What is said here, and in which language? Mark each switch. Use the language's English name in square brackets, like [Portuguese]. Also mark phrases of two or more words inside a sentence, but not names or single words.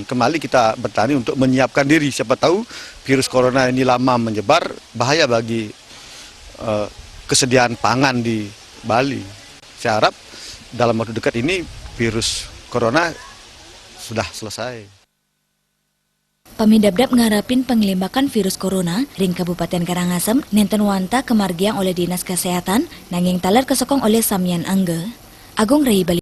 [Indonesian] Kembali kita bertani untuk menyiapkan diri. Siapa tahu virus corona ini lama menyebar, bahaya bagi kesediaan pangan di Bali. Saya harap dalam waktu dekat ini virus corona sudah selesai. [Balinese] Pamindabdab ngarapin penglimbakan virus corona ring Kabupaten Karangasem nenten wanta kemargiang oleh Dinas Kesehatan nanging taler kesokong oleh Samyan Angge. Agung Rai Bali.